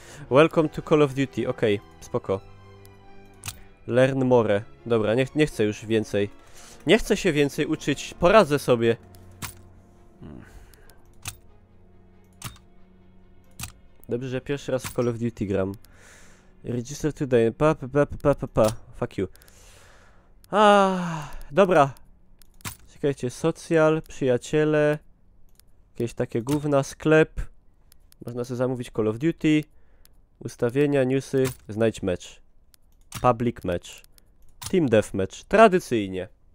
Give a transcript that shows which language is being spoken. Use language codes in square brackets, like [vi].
[en] Welcome to Call of Duty, [pl] okej, spoko. [en] Learn more. [pl] Dobra, nie chcę już więcej. Nie chcę się więcej uczyć, poradzę sobie. Dobrze, że pierwszy raz w Call of Duty gram. [en] Register today, fuck you. [pl] Dobra. Czekajcie, social, przyjaciele. Jakieś takie gówna, sklep. Można sobie zamówić Call of Duty. Ustawienia, newsy, znajdź mecz. [en] Public match. Team deathmatch. [pl] Tradycyjnie.